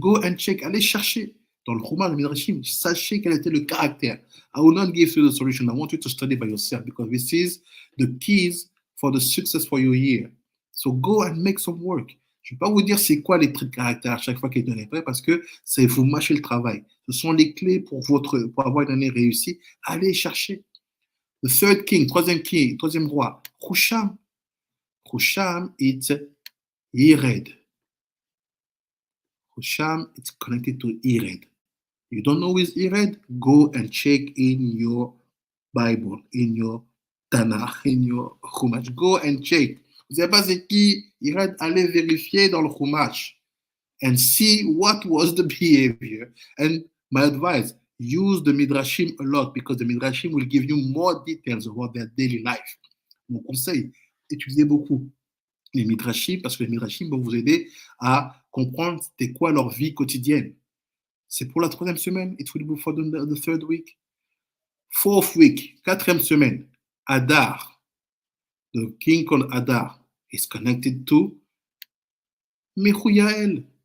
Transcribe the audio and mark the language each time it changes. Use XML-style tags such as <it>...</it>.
<en>Go and check,</en> <fr>allez chercher dans le Chumash, le Midrashim, sachez quel était le caractère.</fr> <en>I will not give you the solution. I want you to study by yourself because this is the keys for the success for your year. So go and make some work.</en> <fr>Je ne vais pas vous dire c'est quoi les traits de caractère à chaque fois qu'il est prêt parce que c'est vous mâcher le travail. Ce sont les clés pour avoir une année réussie. Allez chercher.</fr> <en>The third king,</en> <fr>troisième roi,</fr> <en>Husham. Husham, it's Yered. Husham, it's connected to Yered. You don't know who is Yered? Go and check in your Bible, in your Tanakh, in your Chumash. Go and check.</en> <fr>Vous savez pas c'est qui? Allez vérifier dans le Chumash</fr> <en>and see what was the behavior. And my advice, use the Midrashim a lot because the Midrashim will give you more details about their daily life.</en> <fr>Mon conseil, étudiez beaucoup les Midrashim parce que les Midrashim vont vous aider à comprendre c'était quoi leur vie quotidienne. C'est pour la troisième semaine.</fr> <en>It will be for the third week. Fourth week,</en> <fr>quatrième semaine.</fr> <en>Adar, the king called Adar, is connected to Mechuyael.</en>